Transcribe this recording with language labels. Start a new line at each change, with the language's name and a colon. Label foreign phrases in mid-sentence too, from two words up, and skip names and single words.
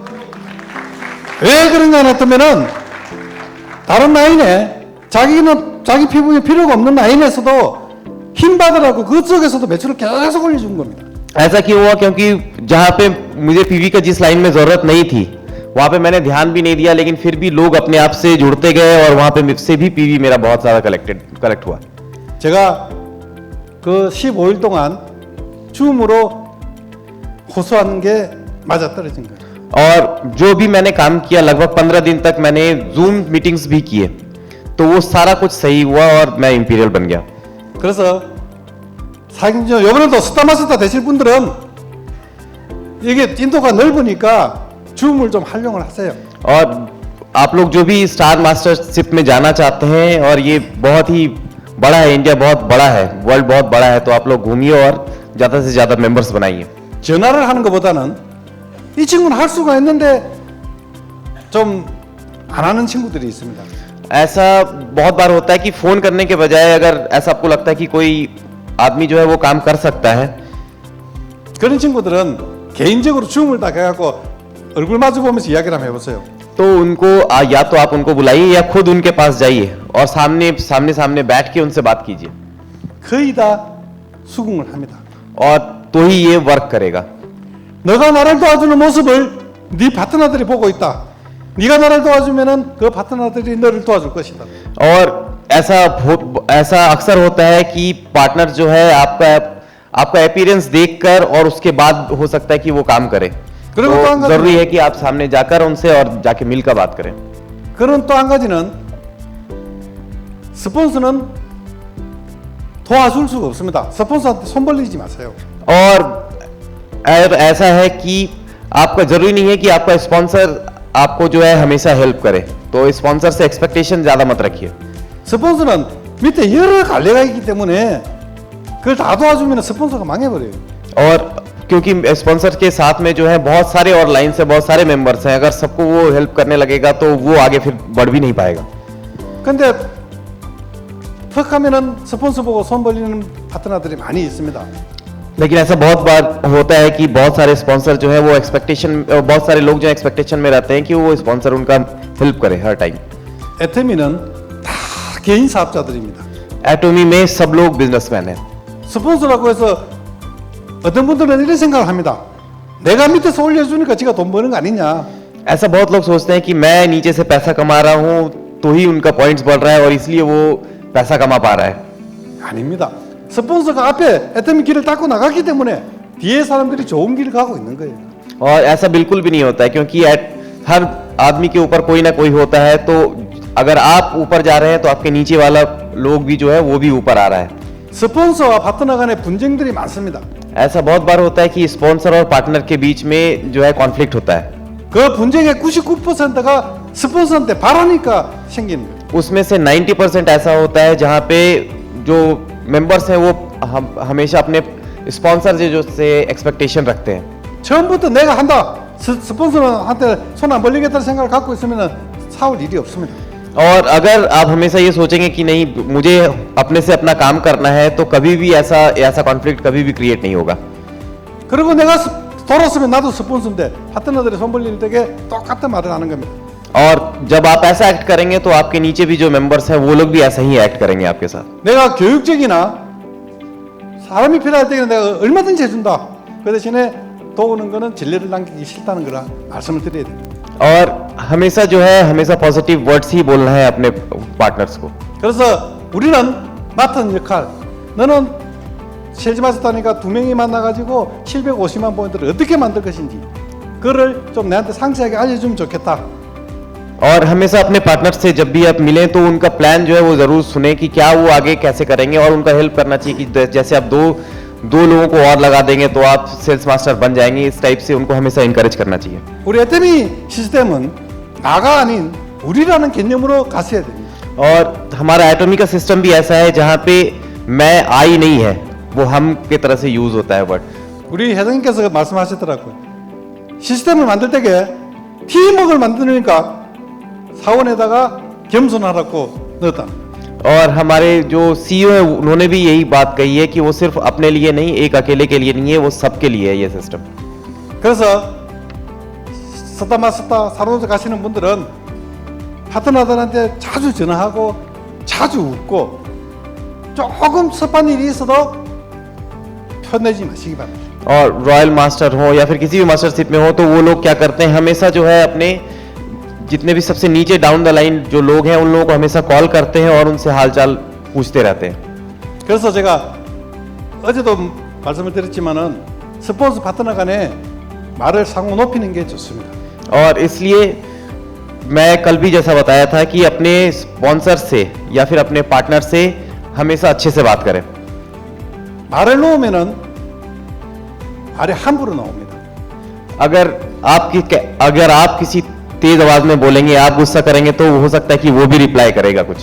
Korean: 왜 그런가 했더면은 다른 라인에 자기 피부에 필요가 없는 라인에서도 힘 받으라고 그쪽에서도 매출을 계속 올려준 겁니다.
Hindi: ऐसा क्यों हुआ? क्योंकि जहां पे मुझे पीवी का जिस लाइन में जरूरत नहीं थी वहां पे मैंने ध्यान भी नहीं दिया, लेकिन फिर भी लोग अपने आप से जुड़ते गए और वहां पे मुझसे भी पीवी मेरा बहुत ज्यादा कलेक्ट हुआ।
Korean: 제가 그 15일 동안 줌으로 호소하는 게 맞아떨어진 거예요.
Hindi: और जो भी मैंने काम किया लगभग 15 दिन तक मैंने
English: zoom meetings
Hindi: भी किए, तो वो सारा कुछ सही हुआ और मैं इंपीरियल बन गया।
Korean: 그래서 사실 이번에도 스타마스터 되실 분들은 이게 인도가 넓으니까 줌을 좀 활용을 하세요.
Hindi: और आप लोग जो भी स्टार मास्टरशिप में जाना चाहते हैं, और ये बहुत ही बड़ा है, इंडिया बहुत बड़ा है, वर्ल्ड बहुत बड़ा है, तो आप लोग घूमिए और ज्यादा से ज्यादा मेंबर्स बनाइए।
Korean: 전화를 하는 것보다는 이 친구는 할 수가 있는데 좀 안 하는 친구들이 있습니다.
Hindi: ऐसा बहुत बार होता है कि फोन करने के बजाय अगर ऐसा आपको लगता है कि कोई आदमी जो है वो काम कर सकता है,
Korean: 그런 친구들은 개인적으로 줌을 딱 해갖고 얼굴 마주 보면서 이야기를 한번 해보세요.
Hindi: तो उनको या तो आप उनको बुलाइए या खुद उनके पास जाइए और सामने बैठ के उनसे बात कीजिए,
Korean: 거의 다 수긍을 합니다.
Hindi: और तो ही ये वर्क करेगा।
Korean: 너가 나를 도와주는 모습을 네 파트너들이 보고 있다. 네가 나를 도와주면은 그 파트너들이 너를 도와줄 것이다.
Hindi: और ऐसा अक्सर होता है कि पार्टनर जो है आपका अपीयरेंस देखकर और उसके बाद हो सकता है कि वो काम करे,
Korean: 그리고 또 한
Hindi: तो
Korean: 가지
Hindi: जरूरी है कि आप सामने जाकर उनसे और जाके मिलकर बात करें।
Korean: 그런 또 한 가지는 스폰서는 도와줄 수가 없습니다. 스폰서한테 손 벌리지 마세요.
Hindi: और ऐसा है कि आपका जरूरी नहीं है कि आपका स्पॉन्सर आपको जो है हमेशा हेल्प करे, तो स्पॉन्सर से एक्सपेक्टेशन ज्यादा मत रखिए।
Korean: 스폰서는 밑에 여러 갈래가 있기 때문에 그걸 다 도와주면 스폰서가 망해버려요.
Hindi: और क्योंकि स्पॉन्सर के साथ में जो है बहुत सारे और लाइन से बहुत सारे मेंबर्स हैं, अगर सबको वो हेल्प करने लगेगा तो वो आगे फिर बढ़ भी नहीं पाएगा।
Korean: 근데 턱 하면은 스폰서 보고 손 벌리는 파트너들이 많이 있습니다.
Hindi: लेकिन ऐसा बहुत बार होता है कि बहुत सारे स्पॉन्सर जो है वो बहुत सारे लोग जो एक्सपेक्टेशन में रहते हैं कि वो स्पॉन्सर उनका हेल्प करे हर टाइम।
Korean: 애터미는 다 개인 사업자들입니다.
Hindi: एटोमी में सब लोग बिजनेसमैन हैं।
Korean: 스폰서라고 해서 어떤 분들은 이런 생각을 합니다. 내가 밑에서 올려주니까 지가 돈 버는 거 아니냐.
Hindi: ऐसा बहुत लोग सोचते हैं कि मैं नीचे से पैसा कमा रहा हूँ तो ही उनका पॉइंट्स बढ़ रहा है और इसलिए वो पैसा कमा पा रहा है।
Korean: 아닙니다. 스폰서가 앞에 애터미 길을 닦고 나갔기 때문에 뒤에 사람들이 좋은 길을 가고 있는 거예요.
Hindi: और ऐसा बिल्कुल भी नहीं होता है, क्योंकि हर आदमी के ऊपर कोई ना कोई होता है, तो अगर आप ऊपर जा रहे हैं तो आपके नीचे वाला लोग भी जो है वो भी ऊपर आ रहा है।
Korean: 스폰서와 파트너 간의 분쟁들이 많습니다.
Hindi: ऐसा बहुत बार होता है कि स्पॉन्सर और पार्टनर के बीच में जो है कॉन्फ्लिक्ट होता है।
Korean: 그 분쟁의 99%가 스폰서한테 바라니까 생기는 거예요.
Hindi: उसमें से 90% ऐसा होता है जहाँ पे जो मेंबर्स हैं वो हमेशा अपने स्पॉन्सर जो से एक्सपेक्टेशन रखते हैं।
Korean: 처음부터 내가 한다. 스폰서한테 손 안 벌리겠다는 생각을 갖고 있으면 사올 일이 없습니다.
Hindi: और अगर आप हमेशा ये सोचेंगे कि नहीं मुझे अपने से अपना काम करना है, तो कभी भी ऐसा कॉन्फ्लिक्ट कभी भी क्रिएट नहीं होगा।
Korean: 그리고 내가 돌았으면 나도 스폰서인데 파트너들이 손 벌릴 때에 똑같은 말을 하는 겁니다.
Hindi: और जब आप ऐसा एक्ट करेंगे तो आपके नीचे भी जो मेंबर्स हैं वो लोग भी ऐसा ही एक्ट करेंगे आपके साथ।
Korean: 내가 교육적이나 사람이 필요할 때는 내가 얼마든지 해준다. 그 대신에 도우는 거는 진리를 남기기 싫다는 거라 말씀을 드려야 됩니다.
Hindi: और हमेशा जो है हमेशा
English: positive words
Hindi: ही बोलना है अपने पार्टनर्स को।
Korean: 그래서 우리는 맡은 역할, 너는 셀즈 마스터니까 2명이 만나가지고 750만 포인트를 어떻게 만들 것인지 그거를 좀 내한테 상세하게 알려주면 좋겠다.
Hindi: और हमेशा अपने पार्टनर से जब भी आप मिलें तो उनका प्लान जो है वो जरूर सुने कि क्या वो आगे कैसे करेंगे, और उनका हेल्प करना चाहिए कि जैसे आप दो लोगों को और लगा देंगे तो आप सेल्स मास्टर बन जाएंगे, इस टाइप से उनको हमेशा इंकरेज करना चाहिए।
Korean: 우리 애터미 시스템은 나가 아닌 우리라는 개념으로 갔어야 됩니다.
Hindi: और हमारा एटॉमी का सिस्टम भी ऐसा है जहाँ पे मैं आई नहीं है, वो हम की तरह से यूज होता है वर्ड।
Korean: 우리 회장님께서 말씀하셨더라고요. 시스템을 만들 때에 팀워크를 만드니까 사원에다가 겸손하라고 넣었다.
Hindi: और हमारे जो सीईओ है उन्होंने भी यही बात कही है कि वो सिर्फ अपने लिए नहीं, एक अकेले के लिए नहीं है, वो सबके लिए है ये सिस्टम।
Korean: 그래서 쓰다 사로잡 가시는 분들은 파트너들한테 자주 전화하고 자주 웃고 조금 섭한 일이 있어도 편내지 마시기 바랍니다.
Hindi: और रॉयल मास्टर हो या फिर किसी भी मास्टरशिप में हो तो वो लोग क्या करते हैं, हमेशा जो है अपने जितने भी सबसे नीचे
English: down the line
Hindi: जो लोग हैं उन लोगों को हमेशा कॉल करते हैं और उनसे हालचाल पूछते रहते हैं।
Korean: 그래서 제가 어제도 말씀을 드렸지만은 스폰서 파트너 간에 말을 상호 높이는 게 좋습니다.
Hindi: और इसलिए मैं कल भी जैसा बताया था कि अपने स्पॉन्सर से या फिर अपने पार्टनर से हमेशा अच्छे से बात करें।
Korean: 말을 놓으면은 말이 함부로 나옵니다.
Hindi: अगर आप किसी तेज आवाज में बोलेंगे, आप गुस्सा करेंगे तो हो सकता है कि वो भी रिप्लाई करेगा कुछ।